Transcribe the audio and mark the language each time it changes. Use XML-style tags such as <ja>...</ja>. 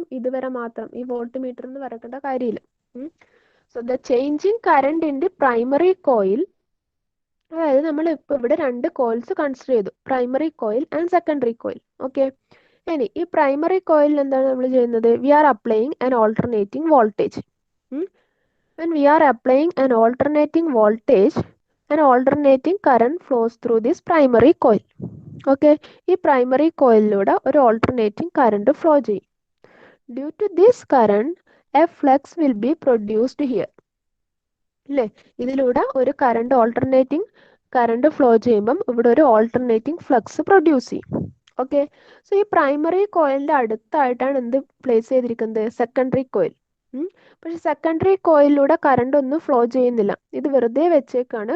<ml>ഇതുവരെ മാത്രം, ഈ വോൾട്ട് മീറ്ററിൽ നിന്ന് വരക്കേണ്ട കാര്യമില്ല.</ml> <en>so the changing current in the primary coil,</en> <ml>അതായത് നമ്മൾ ഇപ്പോൾ ഇവിടെ രണ്ട് കോയിൽസ് കൺസിഡർ ചെയ്തു, primary coil and secondary coil. Okay, ഇനി ഈ പ്രൈമറി കോയിലിൽ എന്താണ് നമ്മൾ ചെയ്യുന്നത്?</ml> <en>We are applying an alternating voltage. When we are applying an alternating voltage, an alternating current flows through this primary coil.</en> <ml>Okay, ഈ primary കോയിലിലൂടെ ഒരു alternating current flow ചെയ്യും.</ml> <en>Due to this current, a flux will be produced here.</en> <ml>അല്ലേ, ഇതിലൂടെ ഒരു current alternating current flow ചെയ്യുമ്പം ഇവിടെ ഒരു alternating flux produce ചെയ്യും. ഓക്കെ, സോ ഈ പ്രൈമറി കോയിലിൻ്റെ അടുത്തായിട്ടാണ് എന്ത് പ്ലേസ് ചെയ്തിരിക്കുന്നത്? Secondary coil. പക്ഷെ സെക്കൻഡറി കോയിലിലൂടെ കറണ്ട് ഒന്നും ഫ്ലോ ചെയ്യുന്നില്ല, ഇത് വെറുതെ വെച്ചേക്കാണ്.</ml>